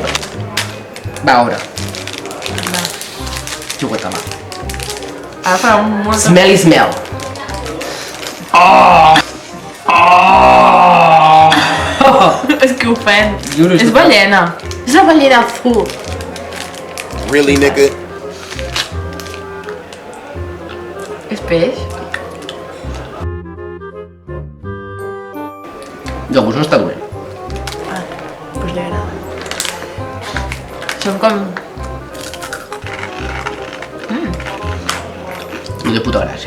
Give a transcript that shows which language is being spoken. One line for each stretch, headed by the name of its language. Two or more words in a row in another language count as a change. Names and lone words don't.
Catalan: Va, a veure. Xocolata, va. Ara farà un molt... Smell. És que ofèn. Juro, És ballena. És la
Spanish: ballena azul.
English: Really, nigga?
Catalan: És peix? De gust no està dolent. Doncs li agrada. Són com... De puta gràcia.